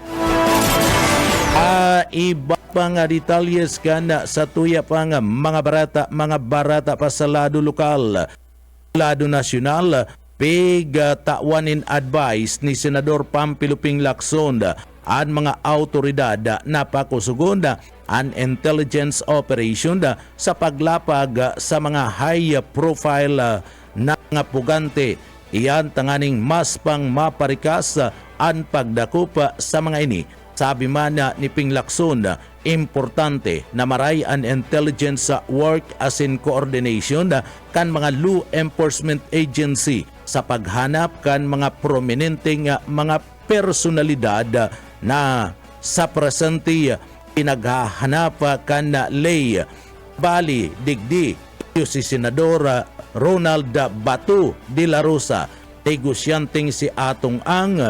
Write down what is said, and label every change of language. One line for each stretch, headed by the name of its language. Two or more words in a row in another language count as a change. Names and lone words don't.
Bikol: Iba pang detalyes kan sa tuya pang mga barata pa sa lado lokal, lado nasyonal, tawanin advice ni Senador Pampiluping Lacson at mga autoridad na pakusugon an
English: intelligence operation
Bikol: sa paglapag sa mga
English: high profile
Bikol: na mga pugante. Iyan tanganing mas pang maparikas ang pagdakup sa mga ini. Sabi man ni Ping Lacson, importante na maray an
English: intelligence work as in coordination
Bikol: kan mga
English: law enforcement agency
Bikol: sa paghanap kan mga prominenteng mga personalidad na sa presente pinaghahanap kan lay. Bali digdi si Senador Ronald Batu de la Rosa, negosyanteng si Atong Ang,